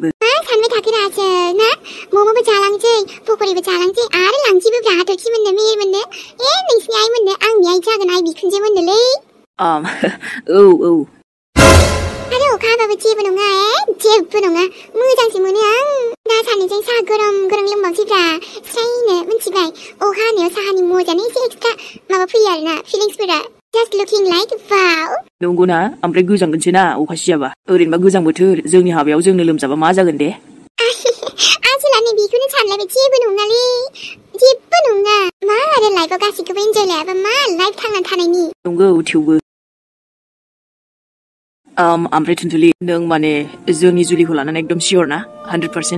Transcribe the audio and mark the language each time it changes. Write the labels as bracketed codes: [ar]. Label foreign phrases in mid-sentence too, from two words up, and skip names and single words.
[brx] सानबाय थाखोरासो ना मम'बो जालांसै पकरिबो जालांसै आरो लांसैबो हाथरखि मोननो मेहेर मोननो नोंसिनि आइ मोननो आंनि आइ जागोन आइ बिखुनजो मोननोलै औ आरो अखा हाबाबो जेबो नङा जेबो नङा मोजांसो मोनो आं दा सानैजों साहा गरम गरम लोंबावसैब्रा स्रायनो मिथिबाय अखा हानायाव साहानि मजानो एसे एक्सट्रा माबा फैयो आरोना फिलिंसफोरा [en] just looking like wow [brx] नंगौना ओमफ्राय गोजांगोनसो ना अखा सियाबा ओरैनोबा गोजां बोथोर जोंनि हाबायाव जोंनो लोमजाबा मा जागोन दे आसोलानो बेखौनो सानलायबाय जेबो नङालै जेबो नङा मा आरो लाइफआव गासैखौबो इन्जय लायाबा मा लाइफ थांना थानायनि नंगौ थेवबो ओमफ्राय थुनथुलि नों माने जोंनि जुलिखौ लानानै एकदम सियर ना 100%